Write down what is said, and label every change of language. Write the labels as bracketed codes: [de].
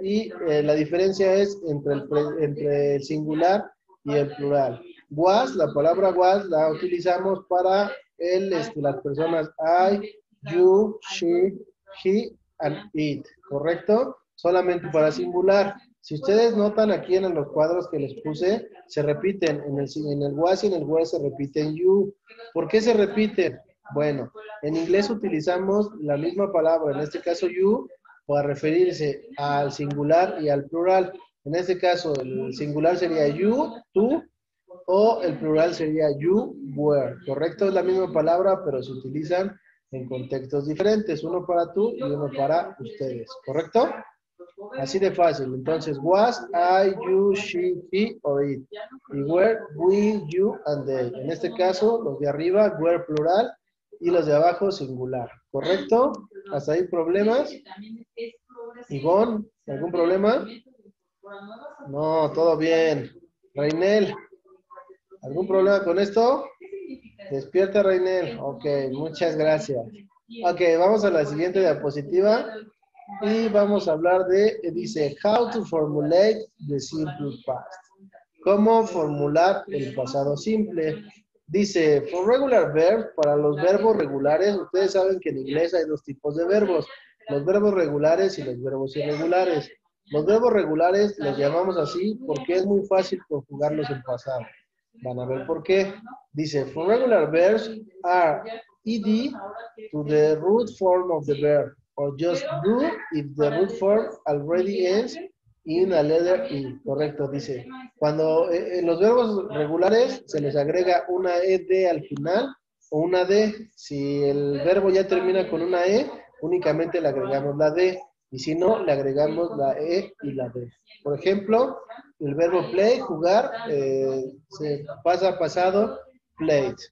[es] Y la diferencia es entre el singular y el plural. Was, la palabra was la utilizamos para las personas I, you, she, he, and it. ¿Correcto? Solamente para singular. Si ustedes notan aquí en los cuadros que les puse, se repiten. En el was y en el were se repiten you. ¿Por qué se repiten? Bueno, en inglés utilizamos la misma palabra, en este caso you, para referirse al singular y al plural. En este caso, el singular sería you, tú, o el plural sería you, were. ¿Correcto? Es la misma palabra, pero se utilizan en contextos diferentes. Uno para tú y uno para ustedes. ¿Correcto? Así de fácil. Entonces, was, I, you, she, he, or it. Y were, we, you, and they. En este caso, los de arriba, were plural, y los de abajo, singular. ¿Correcto? ¿Hasta ahí problemas? Ivonne, ¿algún problema? No, todo bien. Reinel, ¿algún problema con esto? Despierta, Reinel. Ok, muchas gracias. Ok, vamos a la siguiente diapositiva. Y vamos a hablar dice, [en] how to formulate the simple past. [es] ¿Cómo formular el pasado simple? Dice, [en] for regular verbs, [es] para los verbos regulares, ustedes saben que en inglés hay dos tipos de verbos, los verbos regulares y los verbos irregulares. Los verbos regulares los llamamos así porque es muy fácil conjugarlos en pasado. Van a ver por qué. [en] Dice, for regular verbs are ed to the root form of the verb, or just do if the root form already ends in a letter E. [es] Correcto, dice. Cuando en los verbos regulares se les agrega una ed al final o una d. Si el verbo ya termina con una e, únicamente le agregamos la d. Y si no, le agregamos la e y la d. Por ejemplo, el verbo play, jugar, se pasa a pasado, played.